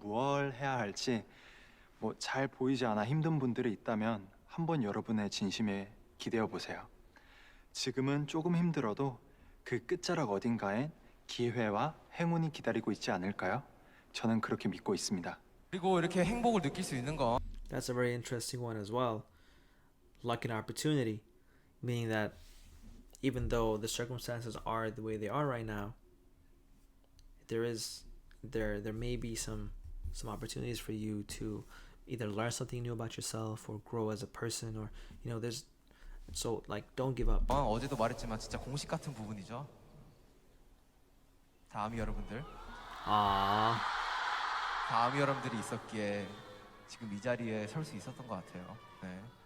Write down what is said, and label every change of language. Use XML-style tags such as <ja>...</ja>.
<ko>무엇을 해야 할지 뭐 잘 보이지 않아 힘든 분들이 있다면 한번 여러분의 진심에 기대어 보세요. 지금은 조금 힘들어도 그 끝자락 어딘가엔 기회와 행운이 기다리고 있지 않을까요? 저는 그렇게 믿고 있습니다. 그리고 이렇게 행복을 느낄 수 있는 건</ko> <en>That's a very interesting one as well. Luck and opportunity, meaning that even though the circumstances are the way they are right now, there may be some opportunities for you to either learn something new about yourself or grow as a person, or you know, there's so like don't give up.</en> <ko>어제도 말했지만 진짜 공식 같은 부분이죠. 다음이 여러분들. 다음이 여러분들이 있었기에 지금 이 자리에 설 수 있었던 것 같아요. 네.</ko>